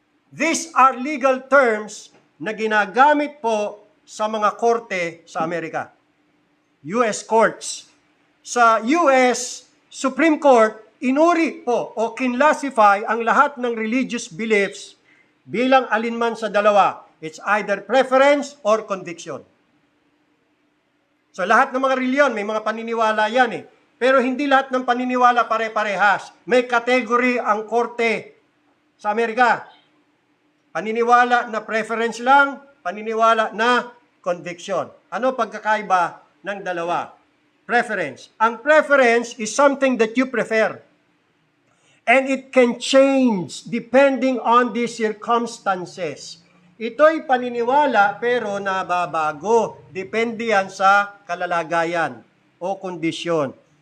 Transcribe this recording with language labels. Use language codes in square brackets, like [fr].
[en] These are legal terms [tl] na ginagamit po sa mga korte sa Amerika. U.S. courts. Sa U.S. Supreme Court, inuri po o kinlasify ang lahat ng religious beliefs bilang alinman sa dalawa. [en] It's either preference or conviction. [tl] So lahat ng mga reliyon, may mga paniniwala yan Pero hindi lahat ng paniniwala pare-parehas. May category ang korte sa Amerika. Paniniwala na preference lang, paniniwala na conviction. Ano pagkakaiba ng dalawa? Preference. [en] Ang preference is something that you prefer. And it can change depending on the circumstances. [tl] Ito'y paniniwala pero nababago. Depende yan sa kalalagayan o kondisyon.